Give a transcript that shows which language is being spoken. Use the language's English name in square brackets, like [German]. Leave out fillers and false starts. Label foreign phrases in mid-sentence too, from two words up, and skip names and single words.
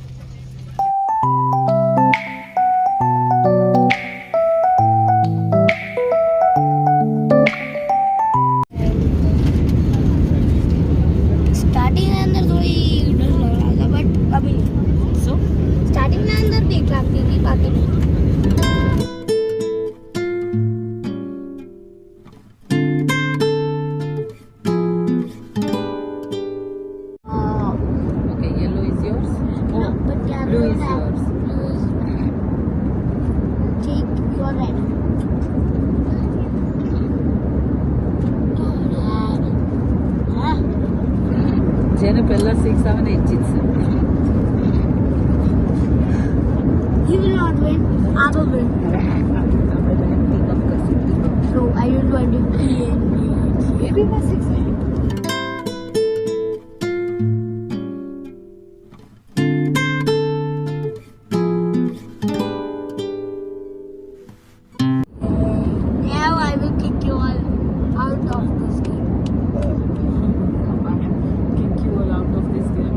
[Hindi] स्टार्टिंग में अंदर थोड़ी डर लग रहा था बट अभी नहीं. सो स्टार्टिंग में अंदर ठीक लगती थी बाकी नहीं. [English] okay yellow is yours But yeah, blue is yours. ठीक, you are ready. [Gujarati] જેને પહેલા સિક્સ આવે ને એ જીતશે [English] He will not win. I will win. [Gujarati] આપણે બંને ટીમ અપ કરશું [English] No, I don't want to be in [Gujarati] એ બી માં સિક્સ આવે [English] Now I will kick you all out of this game. kick you all out of this game